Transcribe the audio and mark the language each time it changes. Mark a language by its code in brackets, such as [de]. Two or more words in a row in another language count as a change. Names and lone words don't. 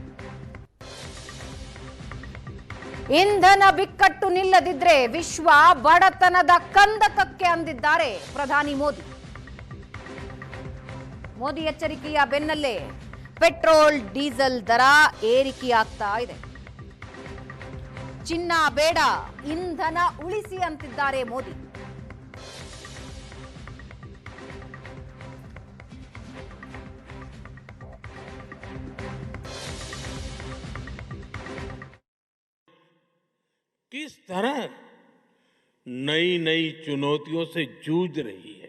[kn] ಇಂಧನ ಬಿಕ್ಕಟ್ಟು ನಿಲ್ಲದಿದ್ರೆ ವಿಶ್ವ ಬಡತನದ ಕಂದಕಕ್ಕೆ ಅಂದಿದ್ದಾರೆ ಪ್ರಧಾನಿ ಮೋದಿ. ಮೋದಿ ಎಚ್ಚರಿಕೆಯ ಬೆನ್ನಲ್ಲೇ ಪೆಟ್ರೋಲ್ ಡೀಸೆಲ್ ದರ ಏರಿಕೆಯಾಗ್ತಾ ಇದೆ. ಚಿನ್ನ ಬೇಡ, ಇಂಧನ ಉಳಿಸಿ ಅಂತಿದ್ದಾರೆ ಮೋದಿ. [hi] किस तरह नई नई चुनौतियों से जूझ रही है।